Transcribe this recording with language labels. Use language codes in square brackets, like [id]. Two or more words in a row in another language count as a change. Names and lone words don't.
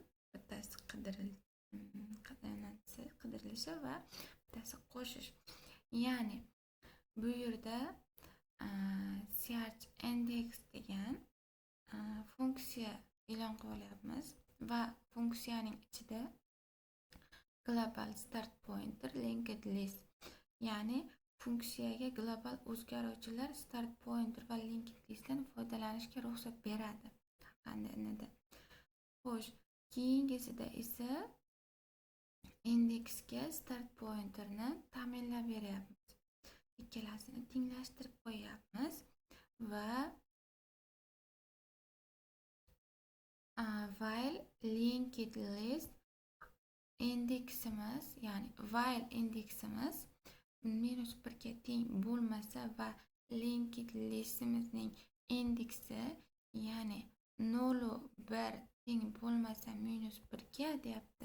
[uz] Bittasi qidirilishi va bittasi qo'shish. Ya'ni bu yerda [en] search index [uz] degan funksiya e'lon qilyapmiz va funksiyaning ichida [en] global start pointer linked list, [uz] ya'ni funksiyaga global o'zgaruvchilar [en] start pointer [uz] va [en] linked listdan [uz] foydalanishga ruxsat beradi. Xo'sh, keyingisida esa indeksga [en] start pointerni [uz] ta'minlab beryapmiz. Ikkalasini tenglashtirib qo'yapmiz va [en] while linked list [uz] indeksimiz, ya'ni while indeksimiz -1 ga teng bo'lmasa va [en] linked listimizning [uz] indeksi, ya'ni 0,1 teng bo'lmasa -1 ga deyapti.